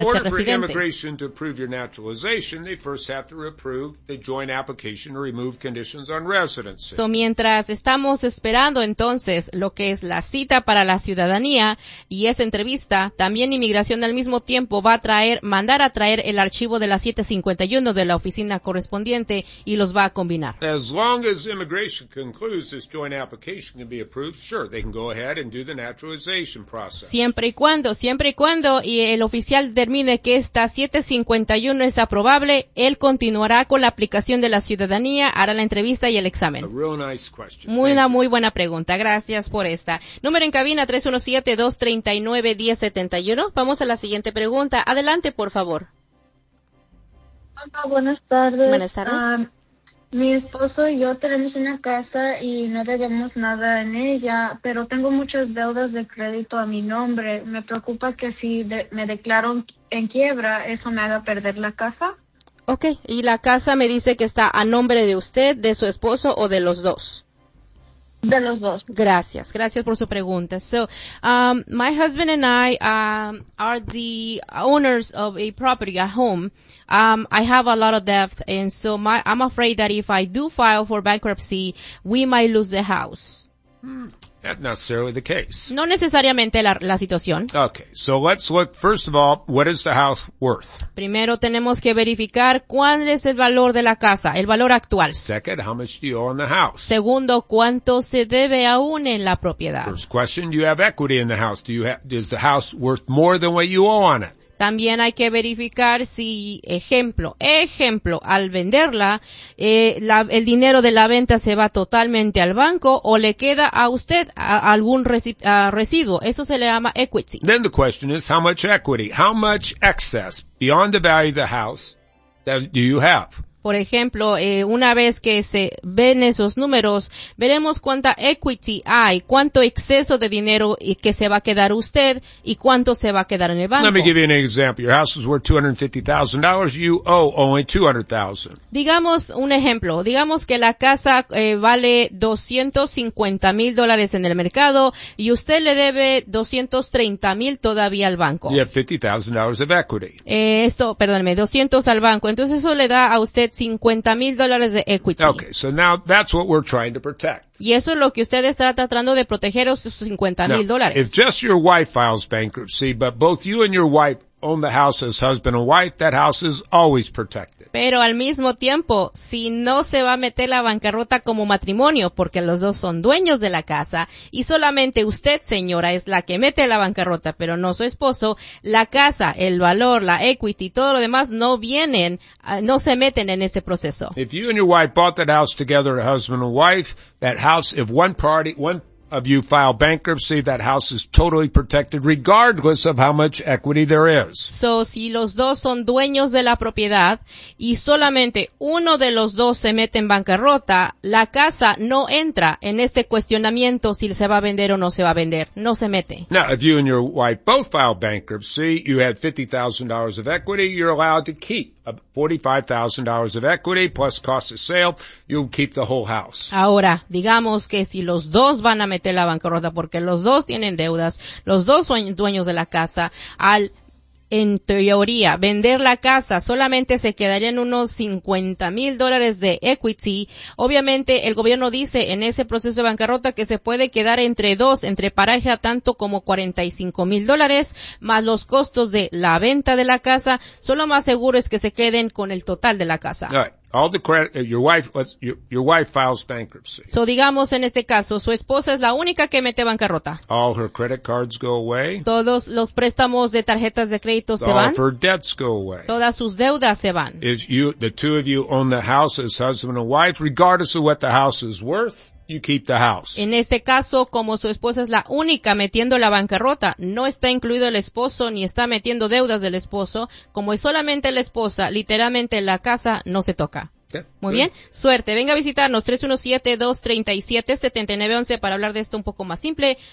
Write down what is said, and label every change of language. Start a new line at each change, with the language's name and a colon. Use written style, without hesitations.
English: In order for immigration to approve your naturalization, they first have to approve the joint application to remove conditions on residency.
Spanish: So mientras estamos esperando entonces lo que es la cita para la ciudadanía y esa entrevista, también inmigración al mismo tiempo va a traer, mandar a traer el archivo de la 751 de la oficina correspondiente y los va a combinar.
English: As long as immigration concludes this joint application can be approved, sure, they can go ahead and do the naturalization process.
Spanish: Siempre y cuando y el oficial determine que esta 751 es aprobable, él continuará con la aplicación de la ciudadanía, hará la entrevista y el examen. Muy buena pregunta. Gracias por esta. Número en cabina 317-239-1071. Vamos a la siguiente pregunta. Adelante, por favor. Hola, buenas tardes. Buenas tardes. Mi esposo y yo tenemos una casa y no debemos nada en ella, pero tengo muchas deudas de crédito a mi nombre. Me preocupa que si me declaro en quiebra, eso me haga perder la casa. Okay, y la casa me dice que está a nombre de usted, de su esposo o de los dos. De los dos. Gracias por su pregunta.
English: So, my husband and I are the owners of a property, a home. I have a lot of debt, and so I'm afraid that if I do file for bankruptcy, we might lose the house. That's not necessarily the case.
Spanish: No necesariamente la situación.
English: Okay, so let's look, first of all, what is the house worth?
Spanish: Primero tenemos que verificar cuál es el valor de la casa, el valor actual.
English: Second, how much do you owe on the house?
Spanish: Segundo, cuánto se debe aún en la propiedad.
English: First question, you have equity in the house. Is the house worth more than what you owe on it?
Spanish: También hay que verificar si, ejemplo, al venderla, el dinero de la venta se va totalmente al banco o le queda a usted algún residuo. Eso se le llama equity.
English: Then the question is, how much equity, how much excess beyond the value of the house do you have?
Spanish: Por ejemplo, una vez que se ven esos números, veremos cuánta equity hay, cuánto exceso de dinero y que se va a quedar usted y cuánto se va a quedar en el banco.
English: Let me give you an example. Your house is worth $250,000. You owe only $200,000.
Spanish: Digamos un ejemplo. Digamos que la casa vale $250,000 en el mercado y usted le debe $230,000 todavía al banco.
English: You have $50,000 of equity.
Spanish: $200 al banco. Entonces eso le da a usted $50,000 de equity.
English: Okay, so now that's what we're trying to protect.
Spanish: Y eso es lo que usted está tratando de proteger, esos $50,000.
English: If just your wife files bankruptcy, but both you and your wife own the house as husband and wife, that house is always protected.
Spanish: Pero al mismo tiempo, si no se va a meter la bancarrota como matrimonio, porque los dos son dueños de la casa, y solamente usted, señora, es la que mete la bancarrota, pero no su esposo, la casa, el valor, la equity, todo lo demás no se meten en este proceso.
English: If you and your wife bought that house together, a husband and wife, that house, if one party, one of you file bankruptcy, that house is totally protected regardless of how much equity there is.
Spanish: So, si los dos son dueños de la propiedad y solamente uno de los dos se mete en bancarrota, la casa no entra en este cuestionamiento si se va a vender o no se va a vender. No se mete.
English: Now, if you and your wife both file bankruptcy, you had $50,000 of equity, you're allowed to keep $45,000 of equity plus cost of sale, you'll keep the whole house.
Spanish: Ahora, digamos que si los dos van a meter la bancarrota porque los dos tienen deudas, los dos son dueños de la casa, en teoría, vender la casa solamente se quedarían unos $50,000 de equity. Obviamente, el gobierno dice en ese proceso de bancarrota que se puede quedar entre pareja, tanto como $45,000, más los costos de la venta de la casa. Solo más seguro es que se queden con el total de la casa.
English: All the credit, your wife files bankruptcy.
Spanish: So digamos en este caso, su esposa es la única que mete bancarrota.
English: All her credit cards go away.
Spanish: Todos los préstamos de tarjetas de crédito se van.
English: All her debts go away.
Spanish: Todas sus deudas se van.
English: The two of you own the house as husband and wife, regardless of what the house is worth, you keep the house.
Spanish: En este caso, como su esposa es la única metiendo la bancarrota, no está incluido el esposo ni está metiendo deudas del esposo, como es solamente la esposa, literalmente la casa no se toca. Muy bien. Suerte. Venga a visitarnos 317-237-7911 para hablar de esto un poco más simple.